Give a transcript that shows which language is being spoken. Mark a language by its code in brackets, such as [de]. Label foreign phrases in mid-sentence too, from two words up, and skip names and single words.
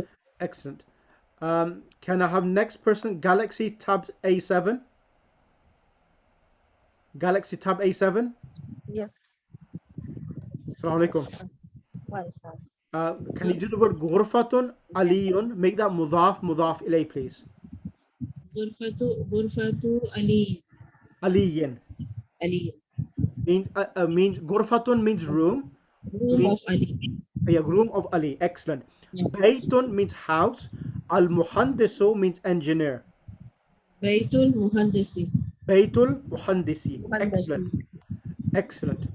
[en] Excellent. Can I have next person? Galaxy Tab A7. Galaxy Tab A7. Yes. [ar] السلام عليكم. [en] Can you do the word [ar] غرفةٌ عليٌّ? [en] Make that [ar] مضاف إليه, [en] please. [ar] غرفة علي. [en] Aliyin. Ali. Means Ghurfatun means room. Room of Ali. Yeah, room of Ali. Excellent. Baytun means house. [ar] المهندس [en] means engineer. [ar] بيت المهندس. بيت المهندس. [en] Excellent. Excellent.